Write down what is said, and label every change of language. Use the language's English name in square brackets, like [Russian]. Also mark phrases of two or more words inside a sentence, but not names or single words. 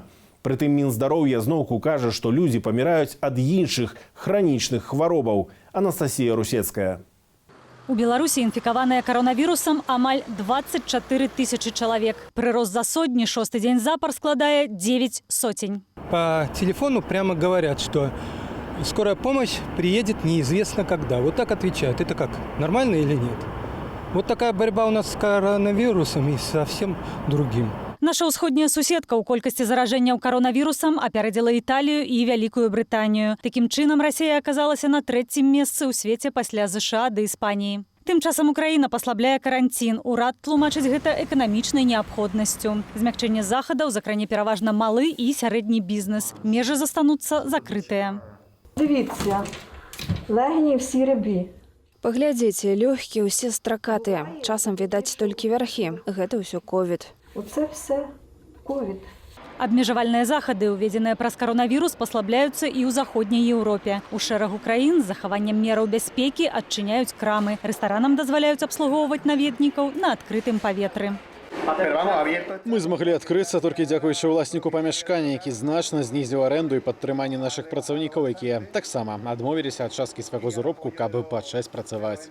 [Belarusian] Прытым Мінздароўя зноўку кажа, што людзі паміраюць ад іншых хранічных хваробаў. Анастасія Русецкая. У Беларусі інфікаваныя каронавірусам амаль 24 тысячы чалавек. Прырост за сотні шосты дзень запар складае 9 сотень. [Russian] По телефону прямо говорят, что скорая помощь приедет неизвестно когда. Вот так отвечают. Это как, нормально или нет? Вот такая борьба у нас с коронавирусом и совсем другим. [Belarusian] Наша ўсходняя суседка ў колькасці заражэнняў каронавірусам апярэдзіла Італію і Вялікую Брытанію. Такім чынам Расія аказалася на 3-м месцы ў свеце пасля ЗША ды Іспаніі. Тым часам Украіна паслабляе каранцін. Урад тлумачыць гэта эканамічнай неабходнасцю. Змякчэнне захадаў закране пераважна малы і сярэдні бізнес. Межы застануцца закрытыя. [Ukrainian] Дивіться, легені всі рябі. [Belarusian] Паглядзіце, лёгкія ўсе стракатыя. Часам відаць толькі вярхі. Гэта ўсё ковід. [Ukrainian] Оце все ковід. [Belarusian] Абмежавальныя захады, уведзеныя праз каронавірус, паслабляюцца і ў заходняй Еўропе. У шэрагу краін з захаваннем мераў бяспекі адчыняюць крамы. Рэстаранам дазваляюць абслугоўваць наведнікаў на адкрытым паветры. Мы змаглі адкрыцца толькі дзякуючы ўласніку памяшкання, які значна знізіў арэнду і падтрыманне нашых працаўнікаў, якія таксама адмовіліся ад часткі свайго заробку, каб пачаць працаваць.